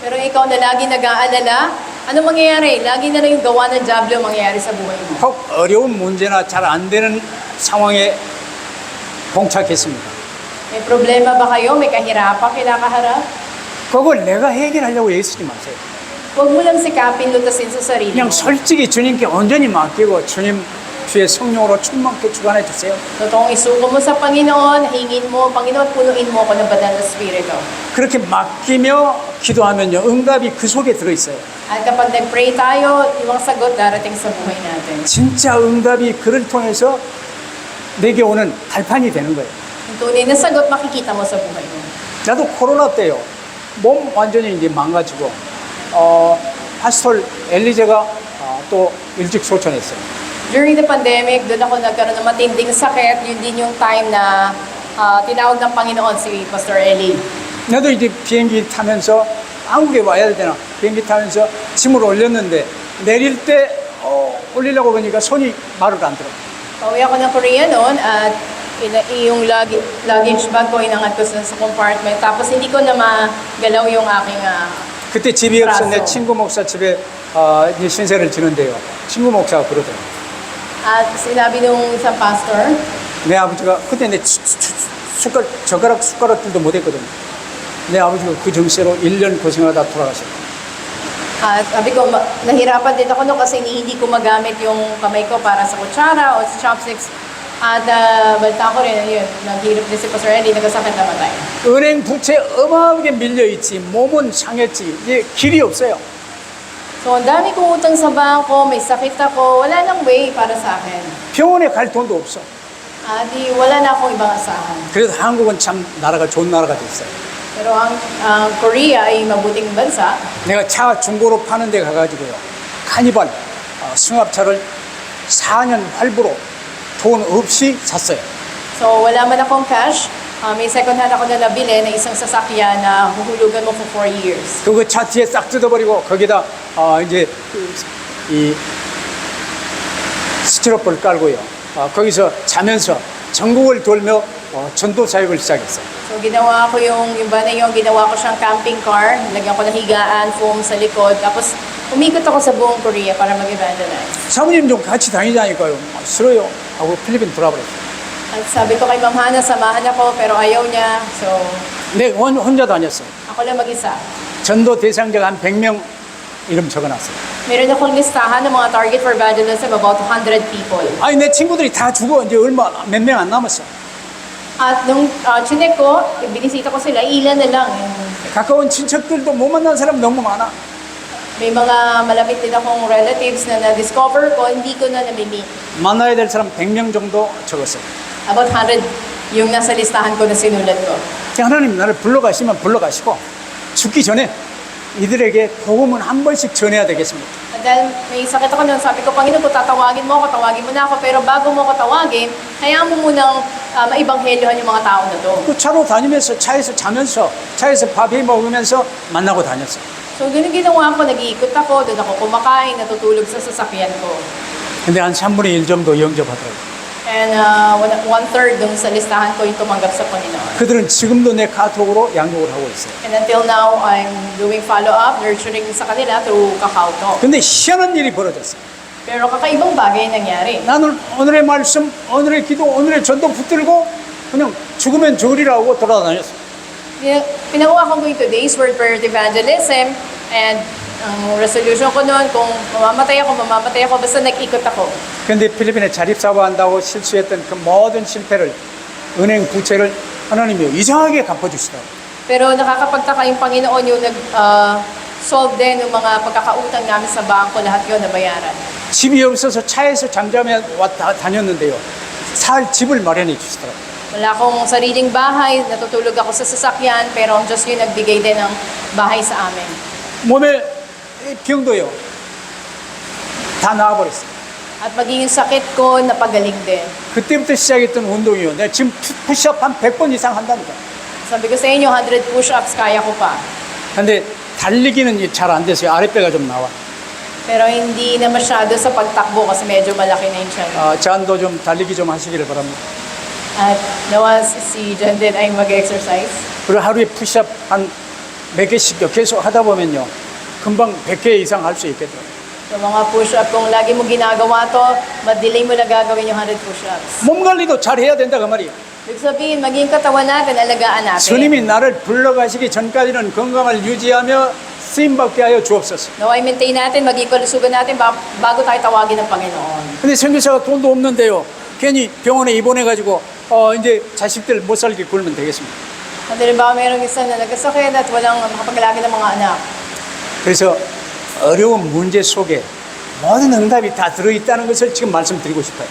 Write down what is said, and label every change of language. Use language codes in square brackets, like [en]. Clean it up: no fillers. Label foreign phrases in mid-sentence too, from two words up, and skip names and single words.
[tl] Pero ikaw na lagi nag-aalala, ano mangyayari? Lagi na lang yung gawa ng Diablo mangyayari sa buhay mo. [ko] 혹 어려운 문제나 잘 안 되는 상황에 봉착했습니다. [tl] May problema ba kayo? May kahirapan kinakaharap? [ko] 그걸 내가 해결하려고 애쓰지 마세요. [tl] Huwag mo lang sikapin lutasin sa sarili [ko] 그냥 [tl] mo. [ko] 솔직히 주님께 온전히 맡기고 주님 주의 성령으로 충만케 주관해 주세요. [tl] Totoong isuko mo sa Panginoon, hingin mo, Panginoon, punuin mo ako ng banal na Espiritu. [ko] 그렇게 맡기며 기도하면요, 응답이 그 속에 들어있어요. [tl] At kapag nag-pray tayo, yung mga sagot darating sa buhay natin. [ko] 진짜 응답이 그를 통해서 내게 오는 발판이 되는 거예요. [tl] Yung tunay na sagot, makikita mo sa buhay mo. [ko] 나도 코로나 때요, 몸 완전히 이제 망가지고, 파스톨 엘리제가 또 일찍 소천했어요. [en] During the pandemic, [tl] doon ako nagkaroon ng matinding sakit. Yun din yung time na tinawag ng Panginoon si Pastor Eli. [ko] 나도 이제 비행기 타면서 한국에 와야 되나 비행기 타면서 짐을 올렸는데 내릴 때 올리려고 그러니까 손이 말을 안 들어. [tl] Pauwi ako ng Korea noon at yung [en] luggage bag [tl] ko inangat ko sa compartment. Tapos hindi ko na magalaw yung aking [ko] 그때 집이 없어 내 [tl] braso. [ko] 친구 목사 집에 이제 신세를 지는데요. 친구 목사가 그러더라고. [tl] At sinabi nung isang pastor, [ko] 내 아버지가 그때 내 젓가락들도 못했거든. 내 아버지가 그 정세로 1년 고생하다 돌아가셨어. [tl] at sabi ko, nahirapan din ako noon kasi hindi ko magamit yung kamay ko para sa kutsara o sa chopsticks. At balita ko rin, yun, naghirap din si Pastor Eli, nagkasakit na matay. [ko] 은행 부채 어마어마하게 밀려있지. 몸은 상했지. 이제 길이 없어요. [tl] So, ang dami kong utang sa bangko, may sakit ako, wala nang way para sa akin. [ko] 병원에 갈 돈도 없어. [tl] Wala na akong ibang asahan. [ko] 그래도 한국은 참 나라가 좋은 나라가 됐어요. [tl] Pero ang Korea ay mabuting bansa. [ko] 내가 차 중고로 파는 데 가가지고요. 카니발 승합차를 4년 할부로 돈 없이 샀어요. [tl] So, wala man akong cash. May [en] second hand [tl] ako na nabili na isang sasakyan na huhulugan mo [en] for 4 years. [ko] 그거 차 뒤에 싹 뜯어버리고 거기다 이제 이 스티로폼을 깔고요. 거기서 자면서 전국을 돌며 전도 사역을 시작했어요. [tl] So, ginawa ko yung ba na yung ginawa ko siyang [en] camping car. [tl] Lagyan ko ng higaan, foam sa likod. Tapos, umikot ako sa buong Korea para mag-evangelize. [ko] 사모님 좀 같이 다니자니까요. 싫어요. 하고 필리핀 돌아버렸어요. [tl] At sabi ko kay Ma'am Hana, samahan ako, pero ayaw niya. So, [ko] 내가 혼자 다녔어요. [tl] ako lang mag-isa. [ko] 전도 대상자가 한 100명 이름 적어놨어요. [tl] Meron akong listahan ng mga [en] target for evangelism, about 100 people. [ko] 아니 내 친구들이 다 죽어. 이제 얼마 몇 명 안 남았어. [tl] At nung chinek ko, binisita ko sila, ilan na lang. [ko] 가까운 친척들도 못 만난 사람 너무 많아. [tl] May mga malapit din akong relatives na na-discover ko, hindi ko na nami-meet. [ko] 만나야 될 사람 100명 정도 적었어요. [tl] About 100 yung nasa listahan ko na sinulat ko. [ko] 하나님 나를 불러가시면 불러가시고 죽기 전에 이들에게 복음은 한 번씩 전해야 되겠습니다. [tl] At dahil may sakit ako noon, sabi ko, Panginoon, kung tatawagin mo ako, tawagin mo na ako. Pero bago mo ako tawagin, hayaan mo munang maibanghelyohan yung mga tao na to. [ko] 그 차로 다니면서 차에서 자면서 차에서 밥해 먹으면서 만나고 다녔어요. [tl] So, ganun ginawa ko, nag-iikot ako, doon ako kumakain, natutulog sa sasakyan ko. [ko] 근데 한 3분의 1 정도 영접하더라고요. [tl] And 1/3 dun sa listahan ko yung tumanggap sa Panginoon. [ko] 그들은 지금도 내 카톡으로 양육을 하고 있어요. [en] And until now, I'm doing follow-up, nurturing [tl] sa kanila [en] through Kakao Talk. [ko] 근데 희한한 일이 벌어졌어요. [tl] Pero kakaibang bagay nangyari. [ko] 나는 오늘의 말씀, 오늘의 기도, 오늘의 전도 붙들고 그냥 죽으면 죽으리라고 돌아다녔어요. [tl] Pinakuha ko yung [en] today's word prayer evangelism [tl] and ang resolution ko noon, kung mamamatay ako, basta nag-ikot ako. [ko] 근데 필리핀에 자립사고 한다고 실수했던 그 모든 실패를 은행 부채를 하나님이 이상하게 갚아주시더라고요. [tl] Pero nakakapagtaka yung Panginoon yung nag-solve din ng mga pagkakautang namin sa bangko, lahat yun nabayaran. [ko] 집이 없어서 차에서 잠자며 왔다 다녔는데요. 살 집을 마련해 주시더라고요. [tl] Wala akong sariling bahay, natutulog ako sa sasakyan, pero ang Diyos yung nagbigay din ng bahay sa amin. [ko] 몸에 병도요 다 나아버렸어요. [tl] At maging yung sakit ko, napagaling din. [ko] 그때부터 시작했던 운동이요. 내가 지금 푸시업 한 100번 이상 한다니까. [tl] Sabi ko sa inyo, 100 push-ups, kaya ko pa. [ko] 근데 달리기는 잘 안 됐어요. 아랫배가 좀 나와. [tl] Pero hindi na masyado sa pagtakbo kasi medyo malaki na yung tiyan. [ko] 잔도 좀 달리기 좀 하시기를 바랍니다. [tl] At nawa si John din ay mag-exercise. [ko] 그리고 하루에 푸시업 한 몇 개씩요. 계속 하다 보면요. 금방 100개 이상 할 수 있겠더라고요. [tl] So mga push-up, kung lagi mo ginagawa to, madelay mo na gagawin yung 100 push-ups. [ko] 몸 관리도 잘 해야 된다 그 말이에요. [tl] Ibig sabihin, maging katawan natin, alagaan natin. [ko] 주님이 나를 불러가시기 전까지는 건강을 유지하며 쓰임받게 하여 주옵소서. [tl] Naway maintain natin, maging kalusugan natin bago tayo tawagin ng Panginoon. [ko] 근데 선교사가 돈도 없는데요. 괜히 병원에 입원해가지고 이제 자식들 못 살게 굴면 되겠습니다. [tl] At halimbawa, mayroong isa na nagkasakit at walang makapaglaki ng mga anak. [ko] 그래서 어려운 문제 속에 모든 응답이 다 들어있다는 것을 지금 말씀드리고 싶어요.